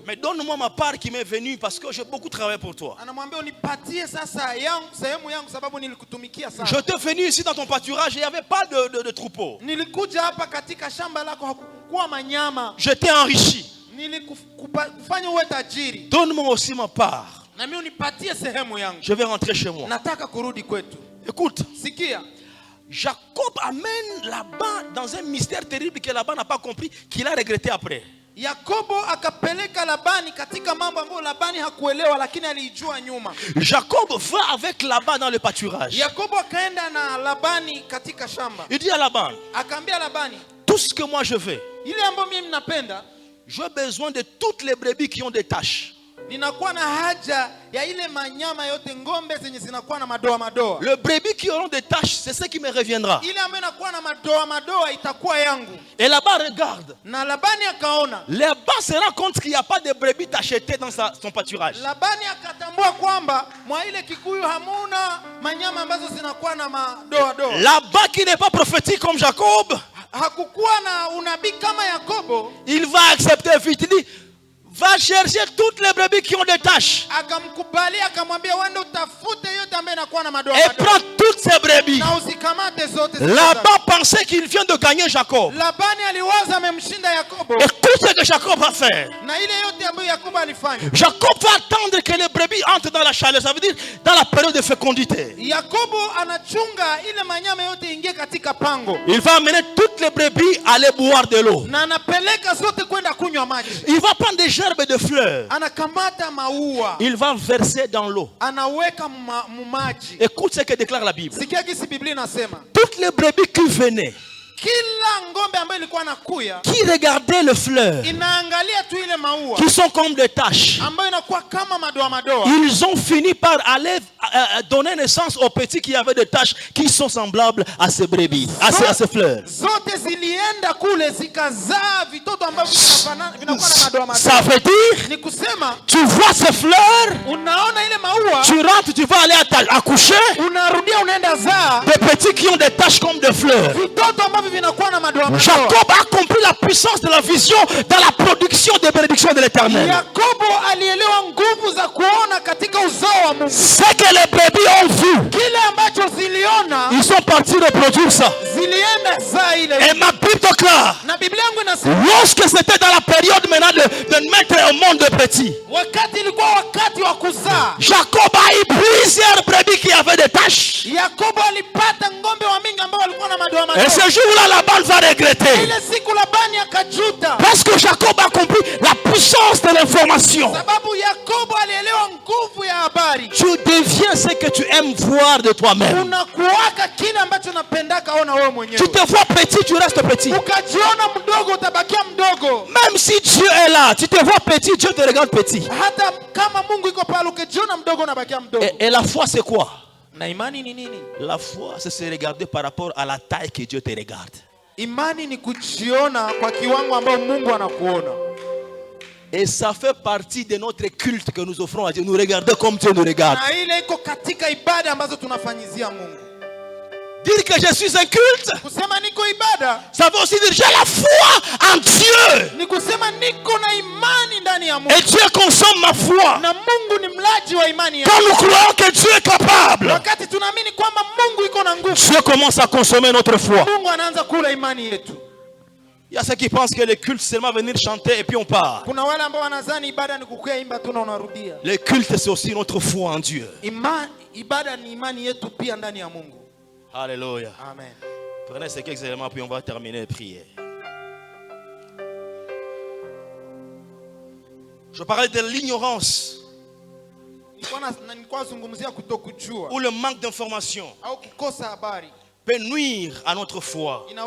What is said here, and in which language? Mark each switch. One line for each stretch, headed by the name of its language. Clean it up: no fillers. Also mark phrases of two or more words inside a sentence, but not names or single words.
French: Mais donne-moi ma part qui m'est venue parce que j'ai beaucoup travaillé pour toi.
Swahili: Anamwambia unipatie sasa yangu sehemu yangu sababu nilikutumikia sana.
French: Je t'ai venu ici dans ton pâturage et il n'y avait pas de troupeau.
Swahili: Nilikuja hapa katika shamba lako hakukuwa manyama.
French: Je t'ai enrichi.
Swahili: Nilikufanya uwe tajiri.
French: Donne-moi aussi ma part.
Swahili: Na mimi unipatie sehemu yangu.
French: Je vais rentrer chez moi.
Swahili: Nataka kurudi kwetu.
French: Écoute.
Swahili: Sikia.
French: Jacob amène Laban dans un mystère terrible que Laban n'a pas compris, qu'il a regretté après.
Swahili: Yakobo akapeleka Labani katika mambo ambayo Labani hakuelewa lakini alijua nyuma.
French: Jacob va avec Laban dans le pâturage.
Swahili: Yakobo akaenda na Labani katika shamba.
French: Il dit à Laban,
Swahili: akaambia Labani,
French: tout ce que moi je veux,
Swahili: ile ambayo mimi napenda,
French: j'ai besoin de toutes les brebis qui ont des taches.
Swahili: Ninakuwa na haja ya ile manyama yote, ngombe zenye zinakuwa na madoa madoa.
French: Le brebis qui auront des taches, c'est ce qui me reviendra.
Swahili: Ile ambayo inakuwa na madoa madoa itakuwa yangu.
French: Et là-bas regarde.
Swahili: Na Labani akaona.
French: Là-bas se rend compte qu'il n'y a pas de brebis tachetées dans son pâturage.
Swahili: Labani akatambua kwamba mwa ile kikuyu hamuna manyama ambazo zinakuwa na madoa doa.
French: Là-bas qui n'est pas prophétique comme Jacob.
Swahili: Hakukuwa na unabii kama Yakobo.
French: Il va accepter vite. Il dit, va chercher toutes les brebis qui ont des taches.
Swahili: Akamkubali akamwambia wende utafute yote ambayo inakuwa na madoa madoa.
French: Et prends toutes ces brebis.
Swahili: Na usikamate zote.
French: Laban pensait qu'il vient de gagner Jacob.
Swahili: Labani aliwaza amemshinda Yakobo.
French: Écoute ce que Jacob va faire.
Swahili: Na ile yote ambayo Yakobo alifanya.
French: Jacob va attendre que les brebis entrent dans la chaleur, ça veut dire dans la période de fécondité.
Swahili: Yakobo anachunga ile manyama yote ingie katika pango.
French: Il va amener toutes les brebis à aller boire de l'eau.
Swahili: Na anapeleka zote kwenda kunywa maji.
French: Il va prendre des gerbes de fleurs.
Swahili: Anakamata maua.
French: Il va verser dans l'eau.
Swahili: Anaweka maji.
French: Écoute ce que déclare la Bible.
Swahili: Sikia kisi Biblia inasema.
French: Toutes les brebis qui venaient,
Swahili: kila ngombe ambayo ilikuwa nakuya,
French: qui regardaient les fleurs,
Swahili: inaangalia tu ile maua,
French: qui sont comme des taches,
Swahili: ambayo inakuwa kama madoa madoa,
French: ils ont fini par aller donner naissance aux petits qui avaient des taches qui sont semblables à ces brebis, à ces fleurs.
Swahili: Zote zilienda kule zikazaa vitoto ambavyo vinakuwa na madoa madoa.
French: Ça veut dire,
Swahili: ni kusema,
French: tu vois ces fleurs,
Swahili: unaona ile maua,
French: tu rentres, tu vas aller accoucher,
Swahili: unarudia unaenda zaa
French: des petits qui ont des taches comme des fleurs.
Swahili: Vitoto ambavyo vinakuwa na madoa madoa.
French: Jacob a compris la puissance de la vision dans la production des bénédictions de l'Éternel.
Swahili: Yakobo alielewa nguvu za kuona katika uzao wa Mungu.
French: C'est que les brebis ont vu.
Swahili: Kile ambacho ziliona,
French: ils sont partis reproduire ça.
Swahili: Zilienda zaa ile.
French: Et ma Bible déclare,
Swahili: na Biblia yangu inasema,
French: lorsque c'était dans la période maintenant de mettre au monde de petits,
Swahili: wakati ilikuwa wakati wa kuzaa,
French: Jacob a eu plusieurs brebis qui avaient des taches.
Swahili: Yakobo alipata ngombe wa mingi ambao walikuwa na madoa madoa.
French: Et ce jour-là, Laban va regretter.
Swahili: Ile siku Labani akajuta.
French: Parce que Jacob a compris la puissance de l'information.
Swahili: Sababu Yakobo alielewa nguvu ya habari.
French: Tu deviens ce que tu aimes voir de toi-même.
Swahili: Unakuwaka kile ambacho unapendaka ona wewe mwenyewe.
French: Tu te vois petit, tu restes petit.
Swahili: Ukajiona mdogo utabakia mdogo.
French: Même si Dieu est là, tu te vois petit, Dieu te regarde petit.
Swahili: Hata kama Mungu iko pale ukijiona mdogo unabakia mdogo.
French: Et la foi c'est quoi?
Swahili: Na imani ni nini?
French: La foi c'est se regarder par rapport à la taille que Dieu te regarde.
Swahili: Imani ni kujiona kwa kiwango ambao Mungu anakuona.
French: Et ça fait partie de notre culte que nous offrons à Dieu. Nous regarder comme Dieu nous regarde.
Swahili: Na ile iko katika ibada ambazo tunafanyizia Mungu.
French: Dire que je suis un culte,
Swahili: kusema niko ibada,
French: ça veut aussi dire j'ai la foi en Dieu.
Swahili: Ni kusema niko na imani ndani ya Mungu.
French: Et Dieu consomme ma foi.
Swahili: Na Mungu ni mlaji wa imani yangu.
French: Quand nous croyons que Dieu est capable,
Swahili: wakati tunaamini kwamba Mungu iko na nguvu,
French: Dieu commence à consommer notre foi.
Swahili: Mungu anaanza kula imani yetu.
French: Il y a ceux qui pensent que le culte c'est seulement venir chanter et puis on part.
Swahili: Kuna wale ambao wanadhani ibada ni kukaa imba tu na unarudia.
French: Le culte c'est aussi notre foi en Dieu.
Swahili: Ibada ni imani yetu pia ndani ya Mungu.
French: Alléluia. Amen. Prenez ces quelques éléments puis on va terminer la prière. Je parlais de l'ignorance ou le manque d'information peut nuire à notre foi.